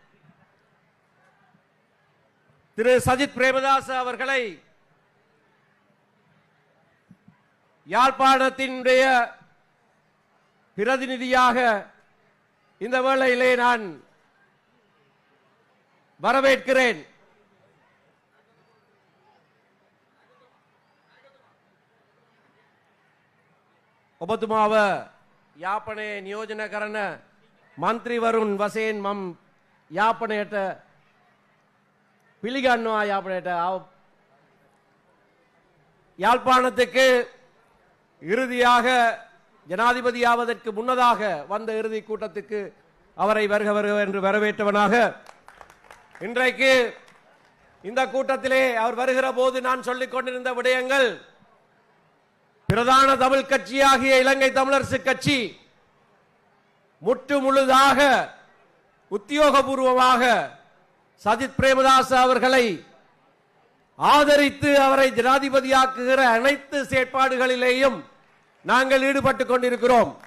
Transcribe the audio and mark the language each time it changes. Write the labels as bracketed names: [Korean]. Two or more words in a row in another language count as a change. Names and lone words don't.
[Tamil] திரு சஜித் பிரேமதாச அவர்களை யாழ்ப்பாணத்தினுடைய பிரதிநிதியாக இந்த வேளையிலே நான் வரவேற்கிறேன். [Sinhala] ඔබතුමාව යාපනයේ නියෝජන කරන මන්ත්‍රීවරුන් වශයෙන් මම යාපනයට පිළිගන්නවා. [Tamil] යාපනයට யாழ்ப்பாணத்துக்கு இறுதியாக ஜனாதிபதியாவதற்கு முன்னதாக வந்த இறுதி கூட்டத்துக்கு அவரை வருக வருக என்று வரவேற்றவனாக இன்றைக்கு இந்த கூட்டத்திலே அவர் வருகிற போது நான் சொல்லிக் கொண்டிருந்த விடயங்கள், பிரதான தமிழ் கட்சியாகிய இலங்கை தமிழரசு கட்சி முற்று முழுதாக உத்தியோகபூர்வமாக சஜித் பிரேமதாச அவர்களை ஆதரித்து அவரை ஜனாதிபதியாக்குகிற அனைத்து செயற்பாடுகளிலேயும் நாங்கள் ஈடுபட்டுக் கொண்டிருக்கிறோம்.